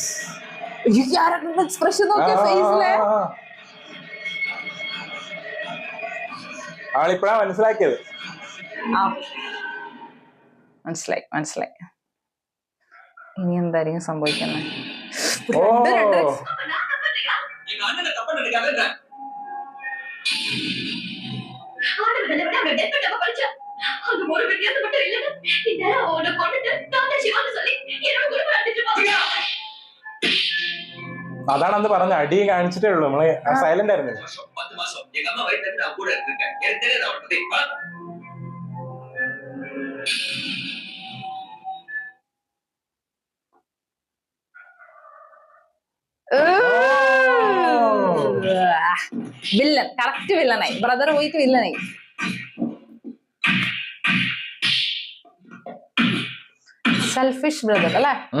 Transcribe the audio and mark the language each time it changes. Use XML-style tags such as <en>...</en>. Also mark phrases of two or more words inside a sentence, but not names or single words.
<ml>ഈ ക്യാരക്ടറിന്റെ എക്സ്പ്രഷൻ നോക്കിയ ഫേസിലെ ആളിപ്പോഴാ മനസ്സിലാക്കിയത്. മനസ്സിലായി. ഇനി എന്തായിരിക്കും സംഭവിക്കുന്നത്? ഓ</ml> <ta>எங்க அண்ணனை தப்பா நினைக்காத. அந்த ஒரு வித்தியாசம் மட்டும் இல்லைன்னா இந்த அவனை கொண்டுட்டு டாக்டர் சிவான்னு சொல்லி என்னோட குடும்பம் அடிச்சு பாருங்க.</ta> <ml>അതാണ് അന്ന് പറഞ്ഞ അടി കാണിച്ചിട്ടേ ഉള്ളൂ. നമ്മള് സൈലന്റ് ആയിരുന്നു.</ml> <ta>10 மாசம் எங்க அம்மா வயித்துல நான் கூட இருக்கேன். எனக்கு தெரியாது அவளை பத்தி.</ta> <ml>വില്ലൻ, കറക്റ്റ് വില്ലനായി. ബ്രദർ പോയിട്ട് വില്ലനായി.</ml> <en>selfish brother</en> <ml>അല്ലേ?</ml>